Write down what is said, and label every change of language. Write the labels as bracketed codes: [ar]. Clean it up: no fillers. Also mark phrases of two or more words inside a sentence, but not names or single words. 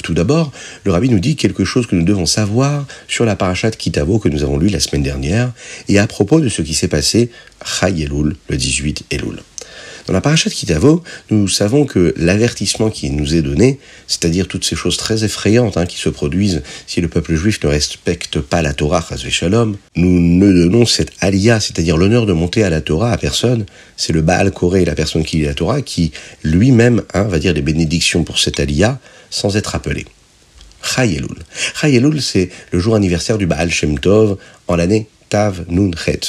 [fr] Tout d'abord, le Rabbi nous dit quelque chose que nous devons savoir sur la parashat Kitavo que nous avons lue la semaine dernière et à propos de ce qui s'est passé Chai Elul, le 18 Elul. Dans la parashat Kitavo, nous savons que l'avertissement qui nous est donné, c'est-à-dire toutes ces choses très effrayantes qui se produisent si le peuple juif ne respecte pas la Torah, [he] חס ושלום, [fr] nous ne donnons cette aliyah, c'est-à-dire l'honneur de monter à la Torah à personne. C'est le [he] בעל קורא, [fr] la personne qui lit la Torah, qui lui-même va dire des bénédictions pour cette aliyah sans être appelé. Chai Elul. Chai Elul, c'est le jour anniversaire du Baal Shem Tov en l'année Tav Nun Chet.